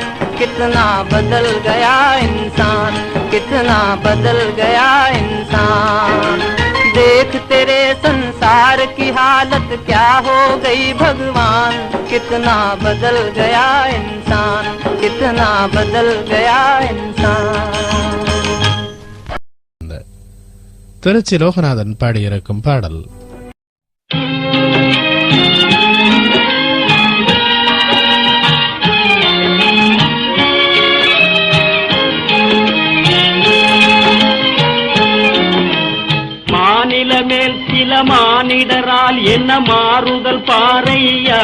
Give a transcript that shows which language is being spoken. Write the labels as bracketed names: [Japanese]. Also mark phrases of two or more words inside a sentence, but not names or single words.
[Hindi] कितना बदल गया इंसान, कितना बदल गया इंसान। देख तेरे संसार की हालत क्या हो गई भगवान। कितना बदल गया इंसान, कितना बदल गया इंसान। [Tamil] திருச்சி லோகநாதன் பாடியிருக்கும் பாடல். மேல் சில மானிடரால் என்ன மாறுதல் பாரையா.